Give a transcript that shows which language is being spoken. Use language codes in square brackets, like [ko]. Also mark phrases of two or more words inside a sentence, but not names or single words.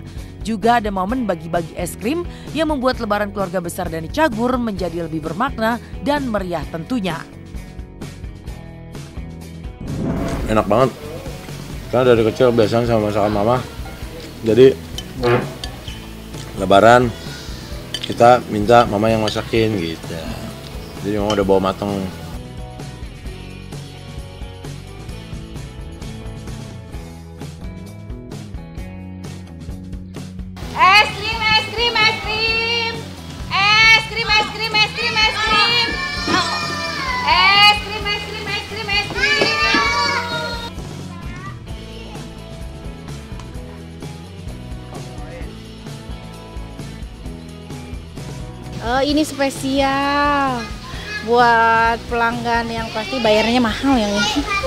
[id] Juga ada momen bagi-bagi es krim yang membuat lebaran keluarga besar Denny Cagur menjadi lebih bermakna dan meriah tentunya. Enak banget. Karena dari kecil biasanya sama masakan mama. Jadi lebaran kita minta mama yang masakin gitu. Jadi mama udah bawa mateng. Es krim, es krim, es krim. Es krim, es krim, es krim, es krim. Es krim, es krim, es krim, es krim. Ini spesial buat pelanggan yang pasti bayarnya mahal yang ini.